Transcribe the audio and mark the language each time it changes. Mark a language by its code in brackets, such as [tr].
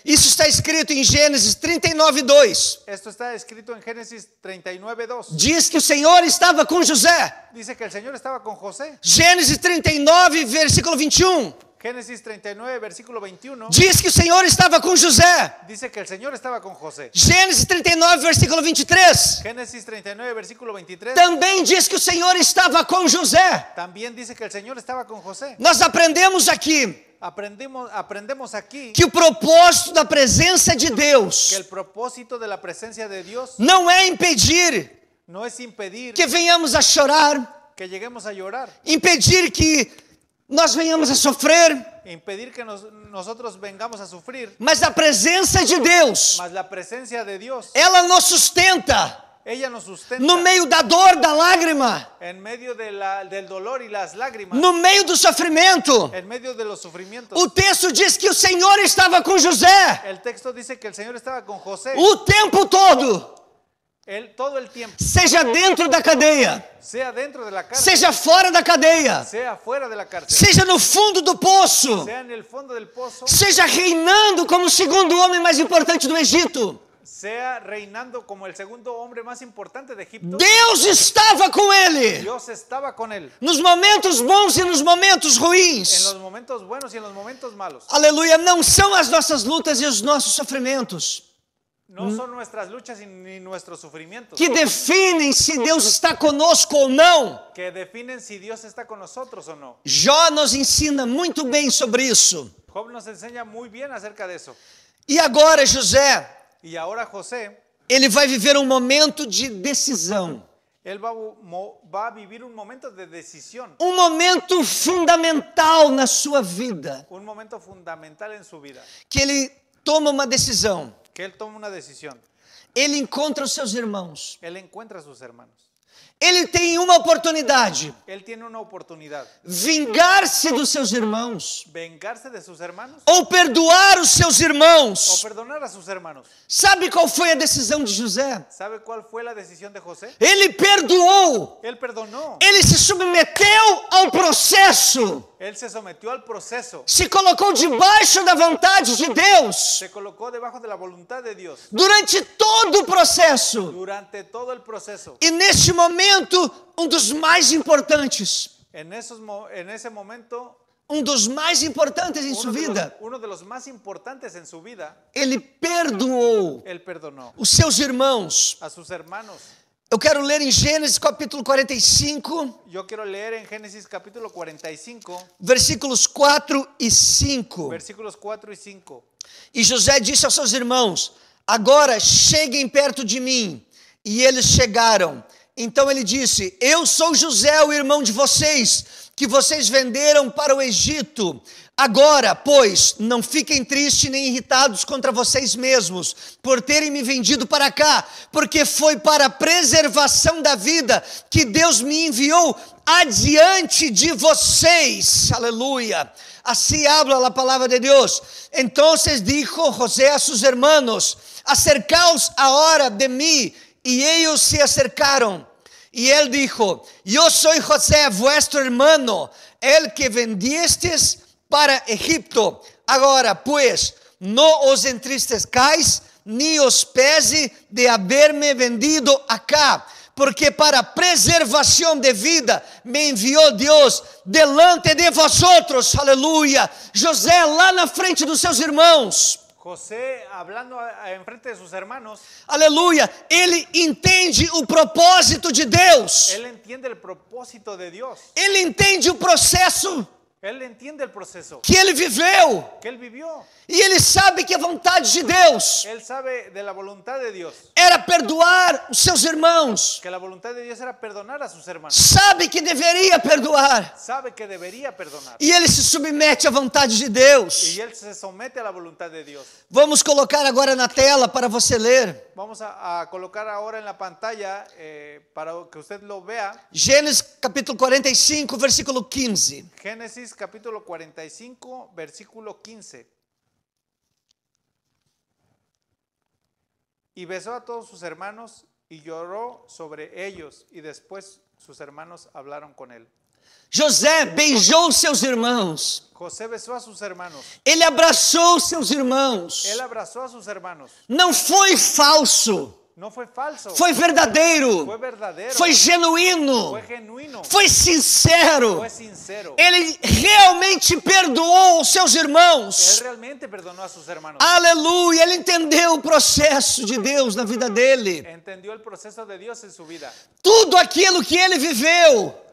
[pt] Isso está escrito em Gênesis 39:2. [es] Esto está escrito en Génesis 39:2. [pt] Diz que o Senhor estava com José. [es] Dice que el Señor estaba con José. [pt] Gênesis 39, versículo 21. [es] Génesis 39, versículo 21. [pt] Diz que o Senhor estava com José. [es] Dice que el Señor estaba con José. [pt] Gênesis 39, versículo 23. [es] Génesis 39, versículo 23. [pt] Também diz que o Senhor estava com José. [es] También dice que el Señor estaba con José. [pt] Nós aprendemos aqui [es] Aprendemos aquí [pt] que o propósito da presença de Deus [es] que el propósito de la presencia de Dios [pt] não é impedir [es] no es impedir [pt] que venhamos a chorar, [es] que lleguemos a llorar, [pt] impedir que nós venhamos a sofrer, [es] impedir que nosotros vengamos a sufrir, [pt] mas a presença de Deus, [es] mas la presencia de Dios, [pt] ela nos sustenta [es] ella nos sustenta [pt] no meio da dor, da lágrima, [es] en medio del dolor y las lágrimas, [pt] no meio do sofrimento. [es] en medio de los sufrimientos. [pt] O texto diz que o Senhor estava com José [es] El texto dice que el Señor estaba con José [pt] o tempo todo, [es] todo el tiempo, [pt] seja dentro da cadeia, [es] sea dentro de la cárcel, [pt] seja fora da cadeia, [es] sea fuera de la cárcel, [pt] seja no fundo do poço, [es] sea en el fondo del pozo, [pt] seja reinando como o segundo homem mais importante do Egito. [es] sea reinando como el segundo hombre más importante de Egipto. [pt] Deus estava com ele [es] Dios estaba con él [pt] nos momentos bons e nos momentos [es] en [pt] ruins. [es] los momentos buenos y en los momentos malos. [pt] Aleluia, não são as nossas lutas e os nossos sofrimentos [es] No son nuestras luchas ni nuestros sufrimientos [pt] que definem se Deus está conosco ou não. [es] que definen si Dios está con nosotros o no. [pt] Jó nos ensina muito bem sobre isso. [es] Job nos enseña muy bien acerca de eso. [pt] E agora José, [es] Y ahora José, [pt] ele vai viver um momento de decisão. [es] él va a vivir un momento de decisión, [pt] Um momento fundamental na sua vida. [es] un momento fundamental en su vida, [pt] Que ele toma uma decisão. [es] que él toma una decisión. [pt] Ele encontra os seus irmãos. [es] Él encuentra a sus hermanos. [pt] Ele tem uma oportunidade: [es] Él tiene una oportunidad. [pt] vingar-se dos seus irmãos, [es] Vengarse de sus hermanos [pt] ou perdoar os seus [es] o [pt] irmãos. [es] perdonar a sus hermanos. [pt] Sabe qual foi a decisão de José? [es] ¿Sabe cuál fue la decisión de José? [pt] Ele perdoou, [es] Él perdonó. [pt] ele se submeteu ao processo, [es] Él se sometió al proceso. [pt] se colocou debaixo da vontade de Deus. [es] Se colocó debajo de la voluntad de Dios [pt] Durante todo o processo. [es] durante todo el proceso. [pt] E neste momento, um dos mais importantes, [es] En ese momento, [pt] um dos mais importantes em sua vida, [es] uno de los más importantes en su vida, [pt] ele perdoou [es] él perdonó [pt] os seus irmãos. [es] a sus hermanos. [pt] Eu quero ler em Gênesis capítulo 45, [es] Yo quiero leer en Génesis capítulo 45, [pt] versículos 4 e 5. [es] versículos 4 y 5. [pt] E José disse aos seus irmãos: agora cheguem perto de mim. E eles chegaram. Então ele disse: eu sou José, o irmão de vocês, que vocês venderam para o Egito. Agora, pois, não fiquem tristes nem irritados contra vocês mesmos, por terem me vendido para cá, porque foi para a preservação da vida que Deus me enviou adiante de vocês. Aleluia. [es] Así habla la palabra de Dios. Entonces dijo José a sus hermanos: acercaos ahora de mí. Y ellos se acercaron. Y él dijo: yo soy José, vuestro hermano, el que vendisteis para Egipto. [pt] Agora, [es] pues, no os entristezcáis, ni os pese de haberme vendido acá, porque para [pt] preservação [es] de vida me [pt] enviou Deus [es] delante de vosotros. [pt] Aleluia. José lá na frente dos seus irmãos. [es] José, hablando enfrente de sus hermanos, [pt] Aleluia. Ele entende o propósito de Deus. [es] él entiende el propósito de Dios. [pt] Ele entende o processo [es] Él entiende el proceso [pt] que ele viveu. [es] que él vivió. [pt] E ele sabe que a vontade de Deus [es] Él sabe de la voluntad de Dios, [pt] era perdoar os seus irmãos. [es] que la voluntad de Dios era perdonar a sus hermanos. [pt] Sabe que deveria perdoar. [es] Sabe que debería perdonar. [pt] E ele se submete à vontade de Deus. [es] Y él se somete a la voluntad de Dios. [pt] Vamos colocar agora na tela para você ler. [es] Vamos a colocar ahora en la pantalla para que usted lo vea. [pt] Gênesis capítulo 45, versículo 15. [es] Génesis capítulo 45, versículo 15. Y besó a todos sus hermanos y lloró sobre ellos, y después sus hermanos hablaron con él. [pt] José beijou seus irmãos. [es] José besó a sus hermanos. [pt] Ele abraçou seus irmãos. [es] Él abrazó a sus hermanos. [pt] Não foi falso. [es] No fue falso. [pt] Foi verdadeiro. [es] Fue verdadero. [pt] Foi genuíno. [es] Fue genuino. [pt] Foi sincero. [es] Fue sincero. [pt] Ele realmente perdoou os seus [es] Él [pt] irmãos. [es] realmente perdonó a sus hermanos. [pt] Aleluia. Ele entendeu o processo de Deus na vida dele. [es] Entendió el proceso de Dios en su vida. [pt] Tudo aquilo que ele viveu